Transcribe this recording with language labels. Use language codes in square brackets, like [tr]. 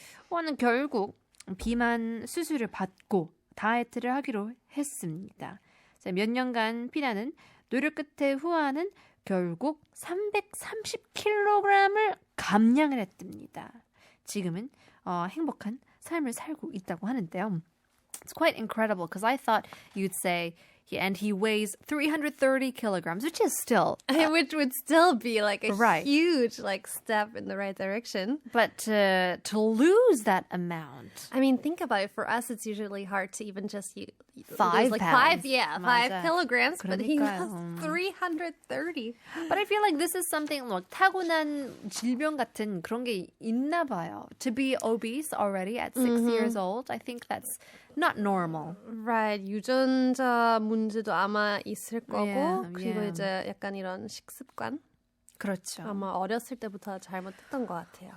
[ko] 후아는 결국 비만 수술을 받고 다이어트를 하기로 했습니다. 몇 년간 피나는 노력 끝에 후아는 결국 330kg을 감량을 했답니다. 지금은 행복한 삶을 살고 있다고 하는데요. [en] It's quite incredible because I thought you'd say, and he weighs 330 kilograms, which is still... which would still be like a huge step in the right direction. But to lose that amount... I mean, think about it. For us, it's usually hard to even just lose 5 pounds. 5 kilograms. [ko] 그러니까요. [en] But he lost 330. But I feel like this is something like [ko] 타고난 질병 같은 그런 게 있나 봐요. [en] To be obese already at 6 years old, I think that's not normal. Right. [ko] 유전자 문제도 아마 있을 거고 그리고 [en] yeah. [ko] 이제 약간 이런 식습관 그렇죠. 아마 어렸을 때부터 잘못했던 것 같아요.